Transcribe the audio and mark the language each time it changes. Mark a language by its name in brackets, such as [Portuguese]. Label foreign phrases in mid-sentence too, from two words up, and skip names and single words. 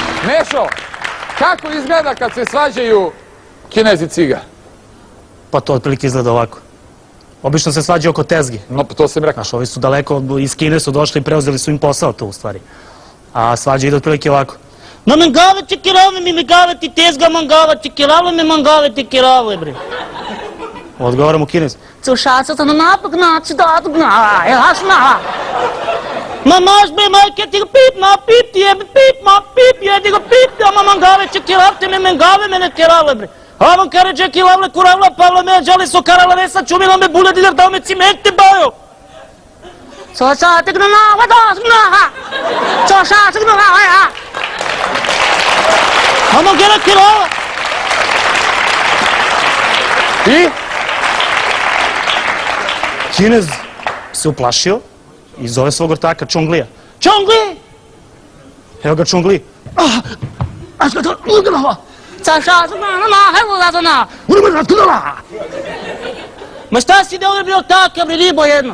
[Serbian] Nešo, kako izgleda kad se svađaju Kinez i Ciga? Pa to otprilike izgleda ovako. Obično se svađaju oko tezgi. No, to sam rekao. Znaš, ovi su daleko, iz Kine su došli i preuzeli su im posao to u stvari. A svađa ide otprilike ovako. [Romany] Ma mangava ti kirave mi mangava ti tezga mangava ti kirave mi mangava ti kirave, bre. [Serbian] Odgovaram u Kinez. Co šaca ta na napak naći da gna, jasna. Ma maš bre majke ti ga pip ma pip ti jebe pip ma pip jedi ga pip ti [Romany] ama mangave ti kirave ti mi mangave mene kirave, [Serbian] bre. [Romany] Avan kare čeki lavle kuravla pavla me džali so karala resa čumila me bule diler dao me cimenti bajo. Co šaca gna na vadas gna. Co šaca gna na. Ama gele kirava. [Serbian] I? Kinez se uplašio i zove svog ortaka Čonglija. Čongli! Evo ga Čongli. Ma šta si ide ovdje bio ortaka, bre, ribo jednom?